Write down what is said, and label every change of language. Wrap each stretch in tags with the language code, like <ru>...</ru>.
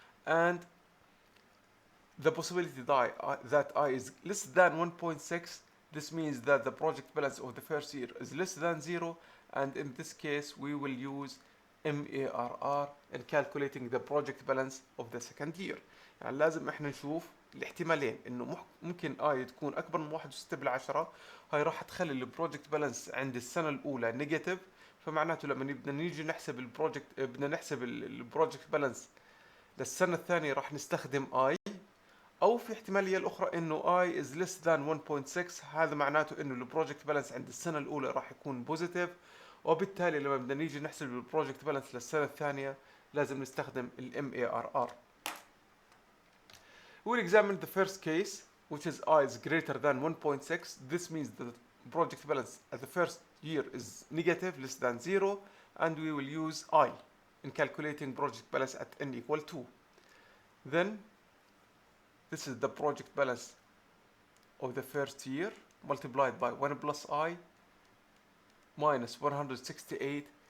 <en>And the possibility that I is less than 1.6, this means that the project balance of the first year is less than 0, and in this case we will use MARR in calculating the project balance of the second year.</en> <ar>يعني لازم احنا نشوف الاحتمالين انه ممكن اي تكون اكبر من 1/6، هاي راح تخلي البروجكت بالانس عند السنه الاولى نيجاتيف، فمعناته لما بدنا نيجي نحسب البروجكت بالانس للسنه الثانيه راح نستخدم اي، او في احتماليه الاخرى انه اي از ليس ذان 1.6، هذا معناته انه البروجكت بالانس عند السنه الاولى راح يكون بوزيتيف، وبالتالي لما بدنا نيجي نحسب البروجكت بالانس للسنه الثانيه لازم نستخدم MARR.</ar> <en>We'll examine the first case, which is I is greater than 1.6. This means the project balance at the first year is negative, less than 0, and we will use I in calculating project balance at n equal 2. Then, this is the project balance of the first year multiplied by 1 plus I minus 168.</en>